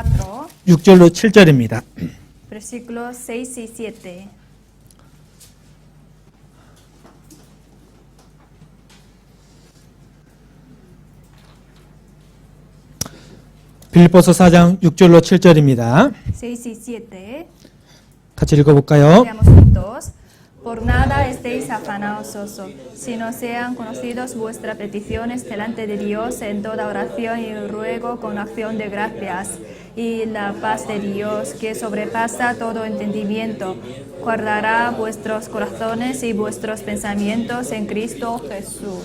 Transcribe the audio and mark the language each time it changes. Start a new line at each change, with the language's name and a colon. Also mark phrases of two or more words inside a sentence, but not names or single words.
Korean: 6절로 7절입니다.
Spanish: versículos 6 y 7.
Korean: 빌립보서 4장 6절로 7절입니다.
Spanish: 6 y 7.
Korean: 같이 읽어볼까요?
Spanish: Leamos juntos. Por nada estéis afanosos, sino sean conocidos vuestras peticiones delante de Dios en toda oración y ruego con acción de gracias. Y la paz de Dios, que sobrepasa todo entendimiento, guardará vuestros corazones y vuestros pensamientos en Cristo Jesús.